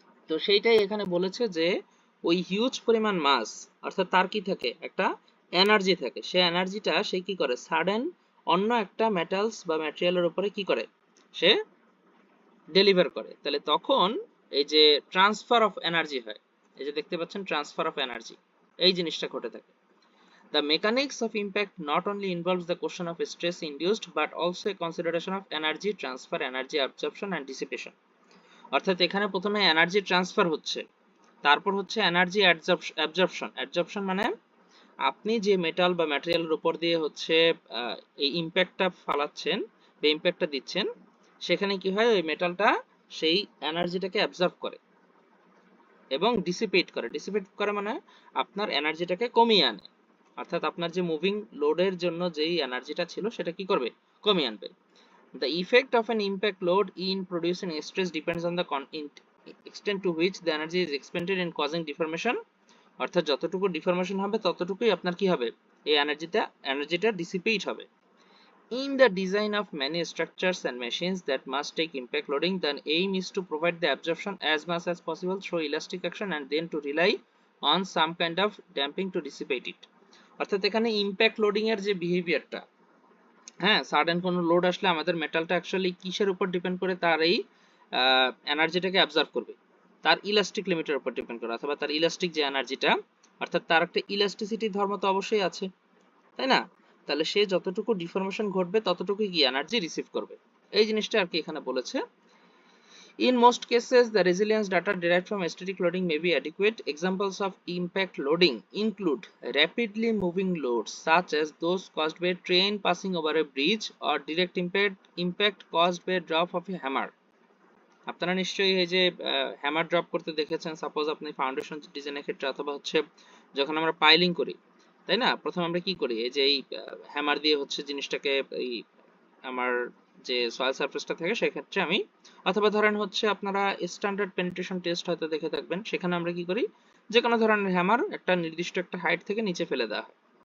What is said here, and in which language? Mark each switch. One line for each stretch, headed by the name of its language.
Bangla: তো সেইটাই এখানে বলেছে যে ওই হিউজ পরিমাণ মাস, অর্থাৎ তার কি থাকে, একটা এনার্জি থাকে, সে এনার্জিটা সে কি করে, সাডেন অন্য একটা মেটালস বা ম্যাটেরিয়ালের উপরে কি করে, সে ডেলিভার করে। তাহলে তখন এই যে ট্রান্সফার অফ এনার্জি হয়, এই যে দেখতে পাচ্ছেন ট্রান্সফার অফ এনার্জি, এই জিনিসটা ঘটে থাকে।
English: The mechanics of impact not only involves the question of stress induced but also a consideration of energy transfer, energy absorption and dissipation.
Bangla: অর্থাৎ এখানে প্রথমে এনার্জি ট্রান্সফার হচ্ছে, তারপর হচ্ছে এনার্জি অ্যাবজর্পশন মানে আপনি যে মেটাল বা ম্যাটেরিয়ালের উপর দিয়ে হচ্ছে এই ইম্প্যাক্টটা ফালাচ্ছেন বা ইম্প্যাক্টটা দিচ্ছেন, সেখানে কি হয়, ওই মেটালটা সেই এনার্জিটাকে অ্যাবজর্ব করে এবং ডিসিপেট করে মানে আপনার এনার্জিটাকে কমিয়ে আনে। অর্থাৎ আপনার যে মুভিং লোডের জন্য যেই এনার্জিটা ছিল সেটা কি করবে, কমিয়ে আনবে।
English: The effect of an impact load in producing stress depends on the extent to which the energy is expended in causing deformation.
Bangla: অর্থাৎ যতটুকু ডিফরমেশন হবে ততটুকুই আপনার কি হবে, এই এনার্জিটা ডিসিপেট হবে।
English: In the design of many structures and machines that must take impact loading, the aim is to provide the absorption as much as possible through elastic action and then to rely on some kind of damping to dissipate it.
Bangla: অর্থাৎ এখানে impact loading এর যে বিহেভিয়ারটা, হ্যাঁ, sudden কোনো load আসলে আমাদের মেটালটা actually কিসের উপর ডিপেন্ড করে, তার এই এনার্জিটাকে অ্যাবজর্ব করবে, তার ইলাস্টিক লিমিটের উপর ডিপেন্ড করে, অথবা তার ইলাস্টিক যে এনার্জিটা, অর্থাৎ তার একটা ইলাস্টিসিটি ধর্ম তো অবশ্যই আছে, তাই না? তাহলে সে যতটুকু ডিফরমেশন ঘটবে ততটুকুই কি এনার্জি রিসিভ করবে, এই জিনিসটা আর কি এখানে বলেছে।
English: In most cases, the resilience data derived from static loading may be adequate. Examples of impact loading include rapidly moving loads such as those caused by a train passing over a bridge or direct impact caused by a drop of a hammer.
Bangla: আপনারা নিশ্চয়ই এই যে hammer drop করতে দেখেছেন, suppose আপনি foundation ডিজাইনের ক্ষেত্রে, অথবা হচ্ছে যখন আমরা পাইলিং করি, তাই না? প্রথমে আমরা কি করি, এই যে এই হ্যামার দিয়ে হচ্ছে জিনিসটাকে এই আমার যে সয়েল সারফেসটা থাকে সেক্ষেত্রে আমি, অথবা ধরেন হচ্ছে আপনারা স্ট্যান্ডার্ড পেনিট্রেশন টেস্ট হয়তো দেখে থাকবেন, সেখানে আমরা কি করি, যে কোনো ধরনের হ্যামার একটা নির্দিষ্ট একটা হাইট থেকে নিচে ফেলে দেওয়া হয়।